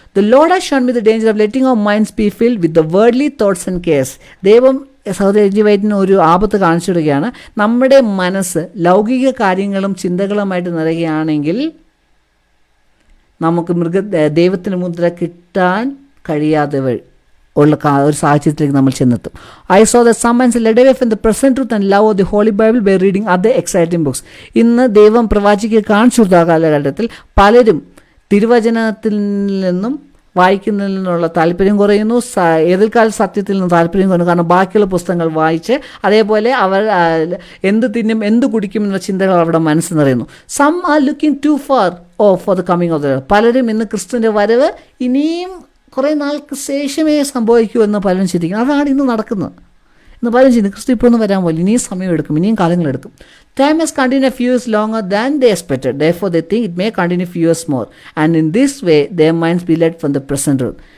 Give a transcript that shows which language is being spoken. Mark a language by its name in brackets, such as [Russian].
[English] The Lord has shown me the danger of letting our minds be filled with the worldly thoughts and cares. [Malayalam] ദൈവം സഹോദരി വൈറ്റിന് ഒരു ആപത്ത് കാണിച്ചു വിടുകയാണ്. നമ്മുടെ മനസ്സ് ലൗകിക കാര്യങ്ങളും ചിന്തകളുമായിട്ട് നിറയുകയാണെങ്കിൽ നമുക്ക് ദൈവത്തിന് മുദ്ര കിട്ടാൻ കഴിയാതെ ഉള്ള ഒരു സാഹചര്യത്തിലേക്ക് നമ്മൾ ചെന്നെത്തും. [English] I saw that some minds led away from the present truth and love of the Holy Bible by reading other exciting books. [Malayalam] ഇന്ന് ദൈവം പ്രവാചിക്ക് കാണിച്ചു കൊടുത്ത കാലഘട്ടത്തിൽ പലരും തിരുവചനത്തിൽ നിന്നും വായിക്കുന്നതിൽ നിന്നുള്ള താല്പര്യം കുറയുന്നു, എതിർക്കാല സത്യത്തിൽ നിന്ന് താല്പര്യം കുറയുന്നു. കാരണം ബാക്കിയുള്ള പുസ്തകങ്ങൾ വായിച്ച് അതേപോലെ അവർ എന്ത് തിന്നും എന്ത് കുടിക്കും എന്ന ചിന്തകൾ അവരുടെ മനസ്സ് നിറയുന്നു. [English] Some are looking to far for the coming of the Lord. [Malayalam] പലരും ഇന്ന് ക്രിസ്തുവിൻ്റെ വരവ് ഇനിയും കുറേ നാൾക്ക് ശേഷമേ സംഭവിക്കൂ എന്ന് പലരും ചിന്തിക്കുന്നു. അതാണ് ഇന്ന് നടക്കുന്നത്. ഇന്ന് പലരും ചിന്തിക്കും ക്രിസ്തു ഇപ്പോഴൊന്നും വരാൻ പോലും, ഇനിയും സമയമെടുക്കും, ഇനിയും കാലങ്ങളെടുക്കും. [English] Time has continued a few years longer than they expected. Therefore, they think it may continue a few years more. And in this way, their minds be led from the present truth.